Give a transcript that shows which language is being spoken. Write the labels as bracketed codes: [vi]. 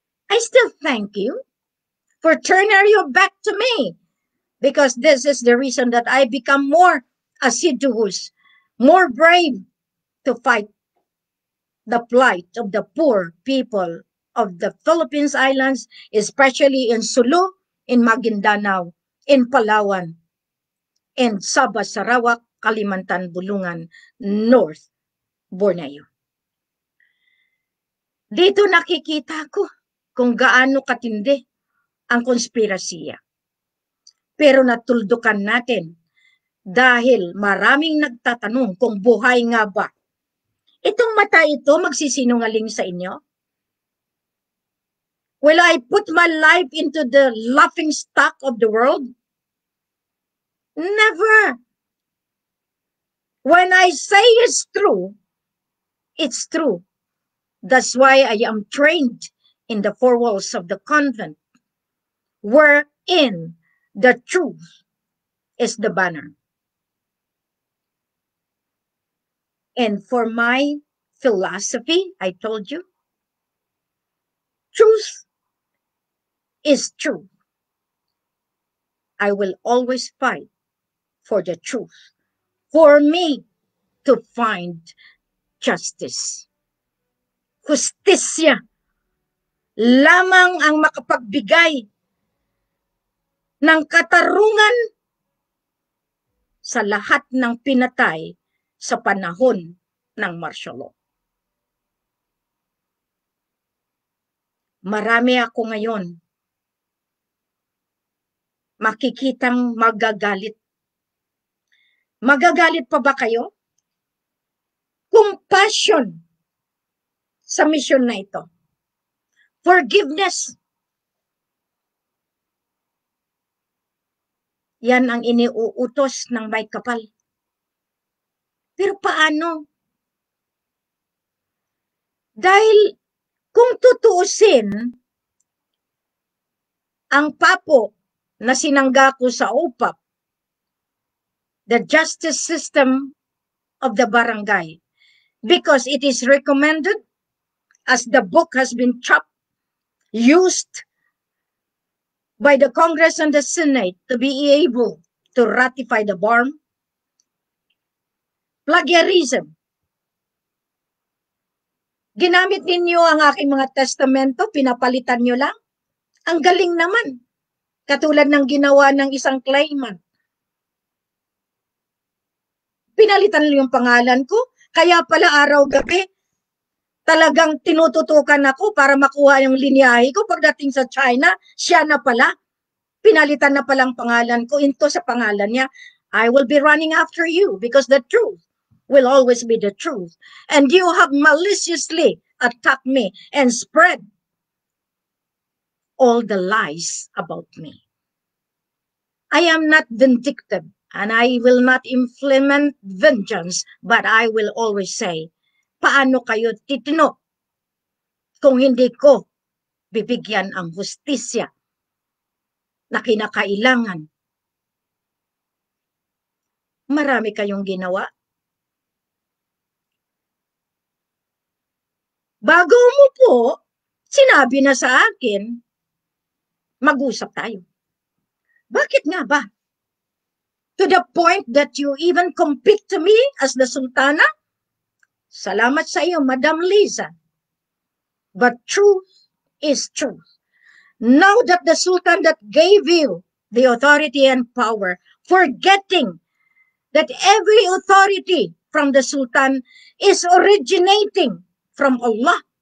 [en] I still thank you for turning your back to me because this is the reason that I become more assiduous, more brave to fight the plight of the poor people of the Philippines Islands, especially in Sulu, in Maguindanao, in Palawan, in Sabah, Sarawak, Kalimantan, Bulungan, North Borneo. [tl] Dito nakikita ko kung gaano katindi ang konspirasiya. Pero natuldukan natin dahil maraming nagtatanong kung buhay nga ba. Itong mata ito magsisinungaling sa inyo? [en] Will I put my life into the laughing stock of the world? Never. When I say it's true, it's true. That's why I am trained in the four walls of the convent, wherein the truth is the banner. And for my philosophy, I told you, truth is true. I will always fight for the truth, for me to find justice. [tl] Justisya lamang ang makapagbigay ng katarungan sa lahat ng pinatay sa panahon ng martial law. Marami ako ngayon makikitang magagalit. Magagalit pa ba kayo? Compassion sa misyon na ito. Forgiveness. Yan ang iniuutos ng may kapal. Pero paano? Dahil kung tutuusin, ang papo na sinangga ko sa OPAP, [en] the justice system of the barangay, because it is recommended, as the book has been chopped, used by the Congress and the Senate to be able to ratify the BARM, plagiarism [tl] Ginamit ninyo ang aking mga testamento, pinapalitan nyo lang. Ang galing naman. Katulad ng ginawa ng isang claimant. Pinalitan nyo yung pangalan ko, kaya pala araw-gabi, talagang tinututukan ako para makuha yung linyahe ko. Pagdating sa China, siya na pala. Pinalitan na palang pangalan ko into sa pangalan niya. [en] I will be running after you because the truth will always be the truth. And you have maliciously attacked me and spread all the lies about me. I am not vindictive and I will not implement vengeance, but I will always say, [tl] paano kayo titino kung hindi ko bibigyan ang hustisya na kinakailangan? Marami kayong ginawa. Bago mo po, sinabi na sa akin, mag-usap tayo. Bakit nga ba? [en] To the point that you even compete to me as the Sultana? [tl] Salamat sa iyo, [en] Madam Liza. But truth is truth. Now that the Sultan that gave you the authority and power, forgetting that every authority from the Sultan is originating from Allah.